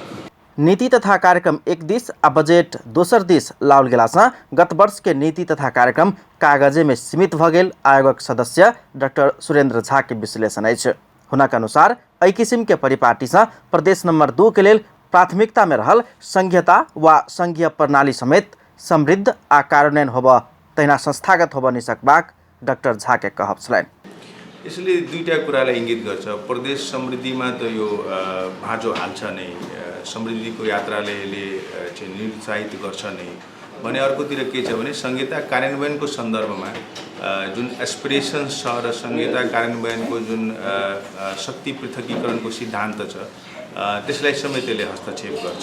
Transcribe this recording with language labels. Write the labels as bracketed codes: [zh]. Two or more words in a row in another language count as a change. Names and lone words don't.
[mai] नीति तथा कार्यक्रम एक दिस आ बजेट दोसर दिस लाओल गेलासँ गत वर्ष के नीति तथा कार्यक्रम कागजे में सीमित भ गेल आयोगक सदस्य डॉक्टर सुरेंद्र झा के विश्लेषण अछि। हुनक अनुसार एहि किसिम के परिपाटीसँ प्रदेश नंबर 2 के लेल प्राथमिकता में रहल संघीयता वा संघीय प्रणाली समेत समृद्ध आ कार्यान्वयन होब तहिना संस्थागत होब निसक्बाक डॉक्टर झा के कहब छलैन। [ne] यसले दुईटा कुरालाई इंगित गर्छ। प्रदेश समृद्धिमा त यो भाँजो हाल्छ नै, समृद्धिको यात्राले चाहिँ निरुत्साहित गर्छ नै भने अर्कोतिर के छ भने संहिता कार्यान्वयनको सन्दर्भमा जुन एस्पिरेसन्स छ र संहिता कार्यान्वयनको जुन शक्ति पृथकीकरणको सिद्धान्त छ त्यसलाई समेत त्यसले हस्तक्षेप गर्छ।